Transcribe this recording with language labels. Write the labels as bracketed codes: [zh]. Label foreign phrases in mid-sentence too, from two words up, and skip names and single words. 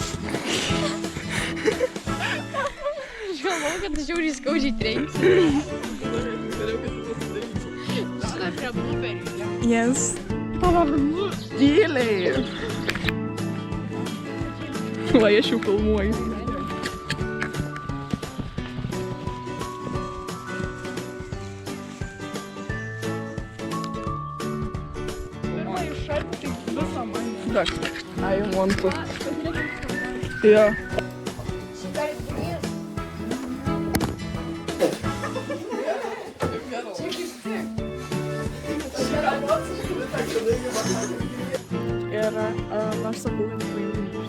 [lt] Aš galvoju, kad aš žiauriai skaudžiai trenksiu. Šitą prie bluperių. Yes. Tyliai. Va, aš jau filmuoju. [en] Look, I want to. Yeah. [lt] Ir aš sakau, kad paimti.